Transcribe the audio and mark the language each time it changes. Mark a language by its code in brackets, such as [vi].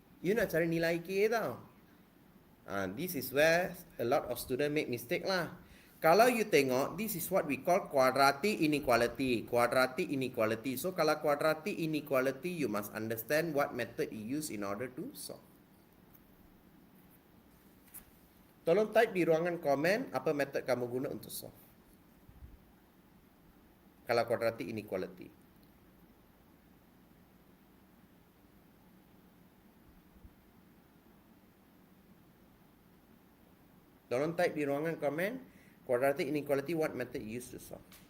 [en] You [ms] nak cari nilai K tau. [en] This is where a lot of students make mistake lah. [ms] Kalau [en] you [ms] tengok, [en] this is what we call quadratic inequality. Quadratic inequality. So kalau quadratic inequality, you must understand what method you use in order to solve. [ms] Tolong type di ruangan komen apa method kamu guna untuk solve. Kalau quadratic inequality. Tolong type di ruangan komen [en] quadratic inequality, what method you use to solve.